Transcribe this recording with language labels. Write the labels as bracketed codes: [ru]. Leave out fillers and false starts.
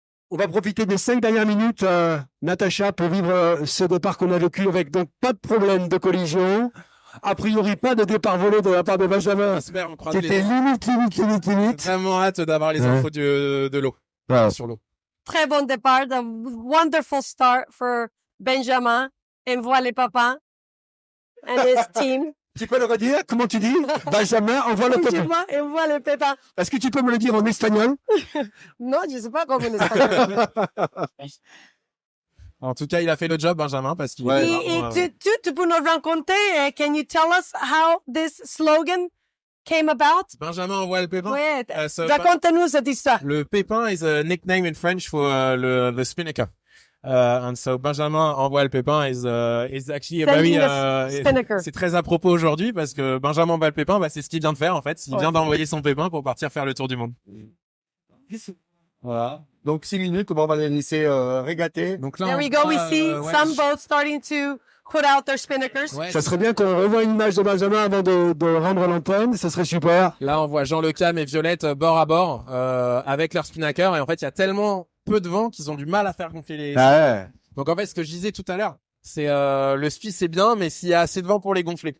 [fr] On va profiter des 5 dernières minutes, Natacha, pour vivre ce départ qu'on a vécu avec donc pas de problème de collision. A priori, pas de départ volé de la part de Benjamin. C'était limite. Vraiment hâte d'avoir les infos de l'eau. Sur l'eau. Très bon départ, [en] a wonderful start for Benjamin and Voile Papa and his team. [fr] Tu peux le redire? Comment tu dis? Benjamin envoie le pépin. Et on voit le pépin. Est-ce que tu peux me le dire en espagnol? Non, je sais pas comment on espagnol. En tout cas, il a fait le job, Benjamin, parce qu'il Et tu peux nous raconter, [en] can you tell us how this slogan came about? [fr] Benjamin envoie le pépin. Ouais, [en] So [fr] raconte-nous cette histoire. [en] le pépin is a nickname in French for the spinnaker. And so [fr] Benjamin envoie le pépin [en] is actually a very spinnaker. [fr] c'est très à propos aujourd'hui parce que Benjamin envoie le pépin, c'est ce qu'il vient de faire en fait. Il vient d'envoyer son pépin pour partir faire le tour du monde. Voilà. Donc 6 minutes, on va les laisser régater. Donc là, [en] There we go. We see some boats starting to put out their spinnakers. [fr] Ça serait bien qu'on revoie une image de Benjamin avant de rendre l'antenne. Ça serait super. Là, on voit Jean Le Cam et Violette bord à bord avec leur spinnaker et en fait, il y a tellement peu de vent qu'ils ont du mal à faire gonfler les. Donc en fait, ce que je disais tout à l'heure, c'est le SPI c'est bien, mais s'il y a assez de vent pour les gonfler.